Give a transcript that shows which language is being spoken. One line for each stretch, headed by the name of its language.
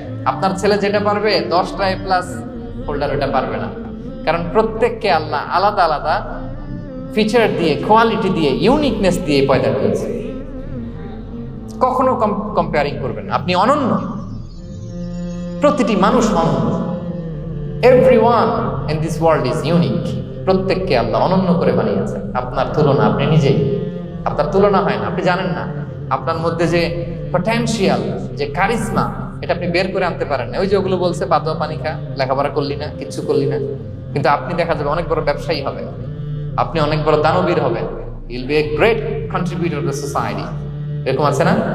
Bangla: আপনার ছেলে যেটা পারবে 10টা A+ হোল্ডার ওইটা পারবে না, কারণ প্রত্যেককে আল্লাহ আলাদা আলাদা ফিচার দিয়ে, কোয়ালিটি দিয়ে, ইউনিকনেস দিয়ে পয়দা করেছে। কখনো কম্পেয়ারিং করবেন না, আপনি অনন্য, প্রতিটি মানুষ অনন্য।
English: Everyone in this world is unique.
Bangla: প্রত্যেককে আল্লাহ অনন্য করে বানিয়েছেন। আপনার তুলনা, আপনি নিজেই, আপনার তুলনা হয় না, আপনি জানেন না আপনার মধ্যে যে পটেনশিয়াল, যে কারিজমা, এটা আপনি বের করে আনতে পারেন না। ওই যে ওগুলো বলছে পা ধোয়া পানি খা, লেখাপড়া করলি না, কিচ্ছু করলি না, কিন্তু আপনি দেখা যাবে অনেক বড় ব্যবসায়ী হবেন, আপনি অনেক বড় দানবীর হবেন,
English: You'll be a great contributor to society.
Bangla: এরকম আছে না?